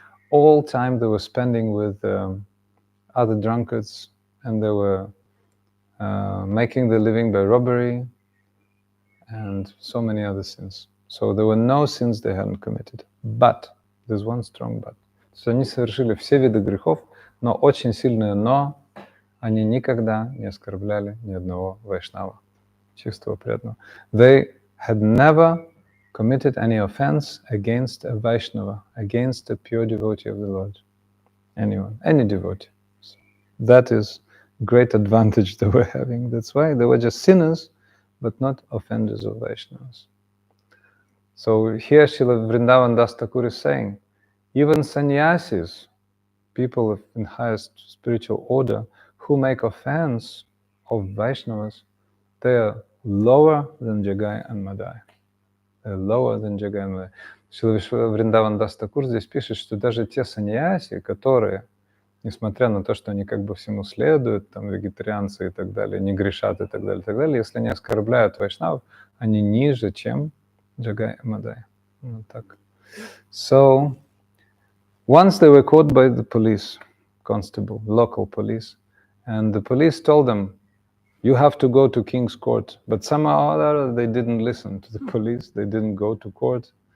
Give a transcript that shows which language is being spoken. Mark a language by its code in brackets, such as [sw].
[en] All time they were spending with other drunkards, and they were making their living by robbery and so many other sins. So there were no sins they hadn't committed. But, there's one strong but. [ru] So они совершили все виды грехов, но очень сильное но, они никогда не оскорбляли ни одного вайшнава, чистого преданного. [en] They had never committed any offense against a Vaishnava, against a pure devotee of the Lord. Anyone, any devotee. So that is great advantage they were having. That's why they were just sinners, but not offenders of Vaishnavas. So here Srila Vrindavan Das Thakur is saying, even sannyasis, people in highest spiritual order, who make offense of Vaishnavas, they are lower than Jagai and Madhai. They're lower than Jagai and Madhai. [ru] Шрила Вриндаван Дас Тхакур здесь пишет, что даже те саньяси, которые, несмотря на то, что они как бы всему следуют, там, вегетарианцы и так далее, не грешат и так далее, если они оскорбляют вайшнавов, они ниже, чем Jagai and Madhai. Вот так. [en] So, once they were caught by the police constable, local police, and the police told them, you have to go to King's Court. But somehow or other, they didn't listen to the police. They didn't go to court.